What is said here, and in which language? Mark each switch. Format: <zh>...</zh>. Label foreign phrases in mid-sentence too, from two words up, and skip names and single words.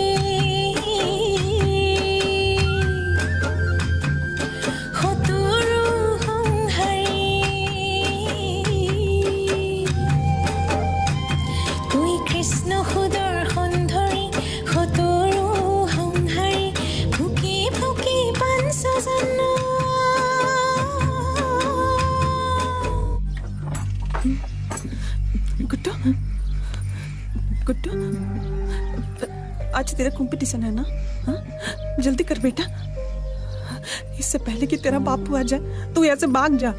<as>সতৰু সংহাৰী তুই কৃষ্ণ সদৰ্শন ধৰি সতৰু সংহাৰী ভুকি ভুকি পাঞ্চজন</as> <hi>गुड्डू गुड्डू आज तेरा कंपटीशन है ना? हाँ? जल्दी कर बेटा, इससे पहले कि तेरा बापू आ जाए तू यहाँ से भाग जा।</hi>